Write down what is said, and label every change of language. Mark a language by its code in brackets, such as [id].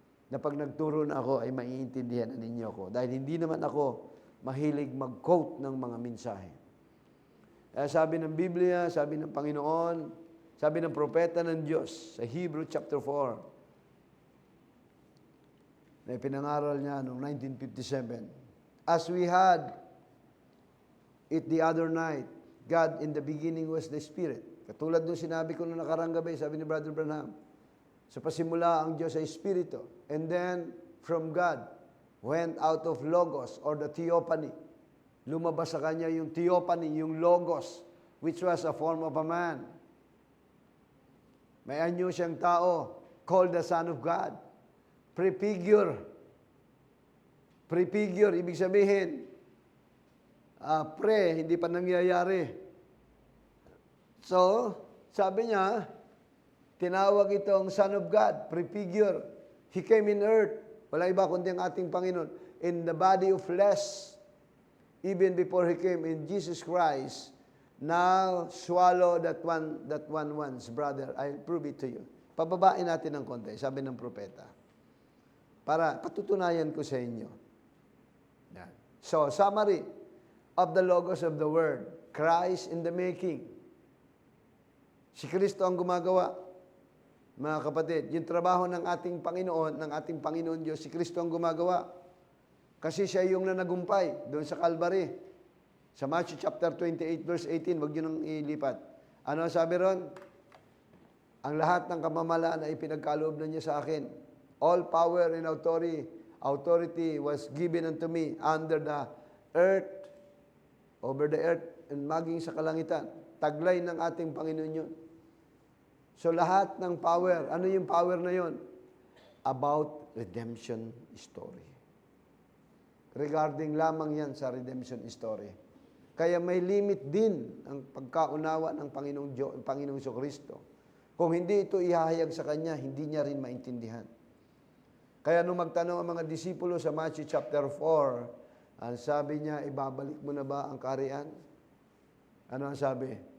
[tl] Na pag nagturo na ako ay maiintindihan na ninyo ako. Dahil hindi naman ako mahilig mag-quote ng mga mensahe. Sabi ng Biblia, sabi ng Panginoon, sabi ng propeta ng Diyos sa Hebrew chapter 4, na ipinangaral niya noong 1957. [en] As we had it the other night, God in the beginning was the Spirit. [tl] Katulad nung sinabi ko nung nakarang gabi, sabi ni Brother Branham, sa pasimula ang Diyos ay Espiritu. [en] And then, from God, went out of Logos or the Theophany. [tl] Lumabas sa kanya yung [en] Theophany, yung Logos, which was a form of a man. [tl] May anyo siyang tao, [en] called the Son of God. [tl] Prefigure. Prefigure, ibig sabihin, hindi pa nangyayari. So, sabi niya, tinawag itong Son of God, prefigure. [en] He came in earth. [tl] Wala iba kundi ang ating Panginoon. [en] In the body of flesh, even before He came in Jesus Christ, now swallow that one once, brother. I'll prove it to you. [tl] Pababain natin ng konti, sabi ng propeta. Para patutunayan ko sa inyo. Yan. [en] So, summary of the Logos of the Word. Christ in the making. [tl] Si Kristo ang gumagawa. Mga kapatid, yung trabaho ng ating Panginoon Diyos, si Kristo ang gumagawa. Kasi siya yung nanagumpay doon sa Calvary. Sa Matthew chapter 28, verse 18, wag nyo nang ilipat. Ano sabi ron? Ang lahat ng kamamalaan ay pinagkaloob na niya sa akin. [en] All power and authority was given unto me under the earth, over the earth, and [tl] maging sa kalangitan. Taglay ng ating Panginoon yun. So lahat ng power, ano yung power na yun? [en] About redemption story. [tl] Regarding lamang yan sa redemption story. Kaya may limit din ang pagkaunawa ng Panginoong Kristo. Kung hindi ito ihahayag sa Kanya, hindi niya rin maintindihan. Kaya nung magtanong ang mga disipulo sa Matthew chapter 4, ang sabi niya, ibabalik mo na ba ang kaharian? Ano ang sabi?